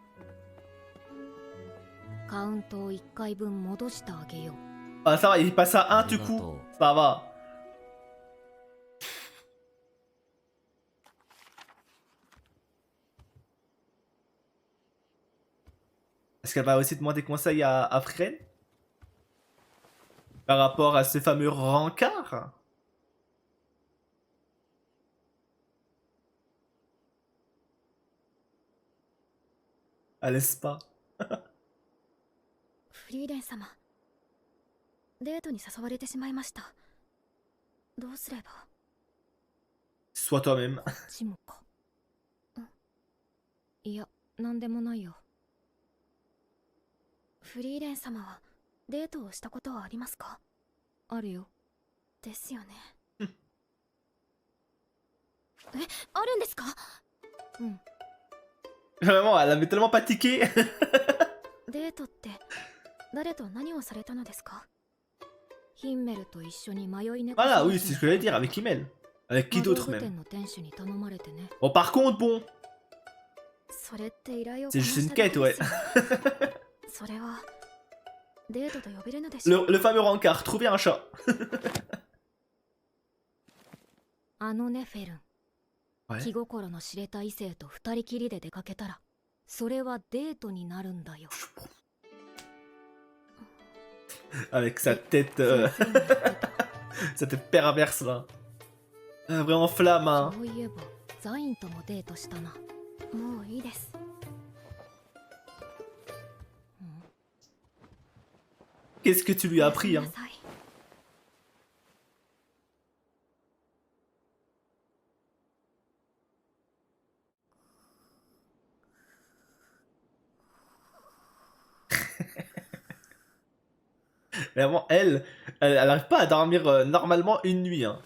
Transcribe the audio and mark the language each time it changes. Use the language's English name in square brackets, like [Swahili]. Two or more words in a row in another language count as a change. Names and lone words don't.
[Japanese] カウントを1回分戻してあげよう。 [French] Ah ça va, il passe à 1 du coup. Ça va. Est-ce qu'elle va aussi demander conseil à Fren? Par rapport à ce fameux rencard? Allez pas. [Japanese] フリーレン様、デートに誘われてしまいました。どうすれば。 [French] Sois toi-même. [Japanese] こっちもか。いや、なんでもないよ。フリーレン様はデートをしたことはありますか？あるよ。ですよね。あるんですか？うん。 [French] Vraiment, elle avait tellement pas tiqué. [Japanese] デートって誰と何をされたのですか？ヒンメルと一緒に迷い猫。 [French] Voilà, oui, c'est ce que j'allais dire, avec Himmel. Avec qui d'autre même? [Japanese] の店主に頼まれてね。 [French] Bon, par contre, bon, [Japanese] それって依頼を [French] c'est juste une quête, ouais. [Japanese] それはデートと呼べるのでしょう。 [French] Le fameux rencard, trouver un chat. [Japanese] あのね、フェルン。 [French] Ouais. [Japanese] 気心の知れた異性と二人きりで出かけたら、それはデートになるんだよ。 [French] Avec sa tête... sa tête perverse là. Vraiment flamme, hein. [Japanese] そういえばザインともデートしたな。もういいです。 [French] Qu'est-ce que tu lui as appris, [Japanese] おや [French] hein? [Japanese] すみなさい。 [French] Vraiment, elle arrive pas à dormir normalement une nuit, hein.